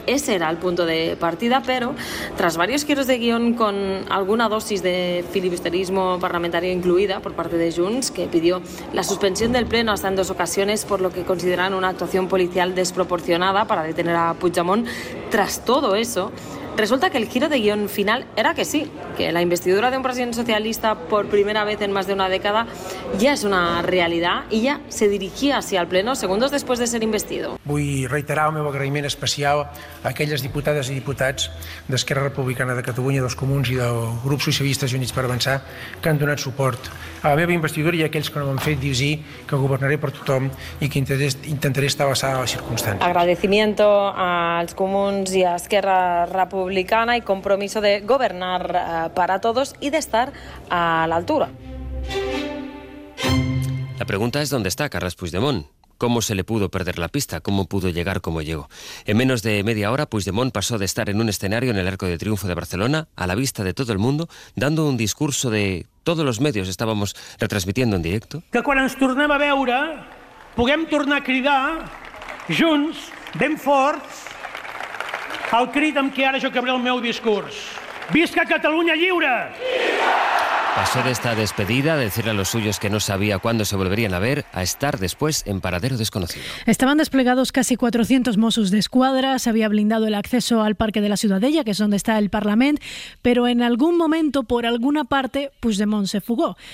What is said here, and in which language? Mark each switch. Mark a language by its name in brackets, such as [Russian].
[Spanish] Ese era el punto de partida, pero tras varios giros de guión con alguna dosis de filibusterismo parlamentario incluida por parte de Junts, que pidió la suspensión del pleno hasta en dos ocasiones por lo que consideran una actuación policial desproporcionada para detener a Puigdemont, tras todo eso, resulta que el giro de guión final era que sí, que la investidura de un presidente socialista por primera vez en más de una década ya es una realidad y ya se dirigía hacia el pleno segundos después de ser investido. [Catalan] Vull reiterar el meu agraïment especial a aquelles diputades i diputats d'Esquerra Republicana de Catalunya, dels Comuns i del Grup Socialistes i Units per Avançar que han donat suport a la meva investidura i a aquells que no m'han fet dir que governaré per tothom i que intentaré estar basada a les circumstàncies. [Spanish] Agradecimiento [Catalan] als Comuns i a [Spanish] Esquerra Republicana republicana y compromiso de gobernar para todos y de estar a la altura. La pregunta es dónde está Carles Puigdemont. ¿Cómo se le pudo perder la pista? ¿Cómo pudo llegar como llegó? En menos de media hora, Puigdemont pasó de estar en un escenario en el Arco de Triunfo de Barcelona, a la vista de todo el mundo, dando un discurso de todos los medios estábamos retransmitiendo en directo. [Catalan] Que quan ens tornem a veure, puguem tornar a cridar junts, ben forts, el crit amb què ara jo acabaré el meu discurs. Visca Catalunya lliure! Visca! [Spanish] Pasó de esta despedida, de decirle a los suyos que no sabía cuándo se volverían a ver, a estar después en paradero desconocido. Estaban desplegados casi 400 Mossos de Escuadra, se había blindado el acceso al Parque de la Ciudadella, que es donde está el Parlament, pero en algún momento, por alguna parte, Puigdemont se fugó.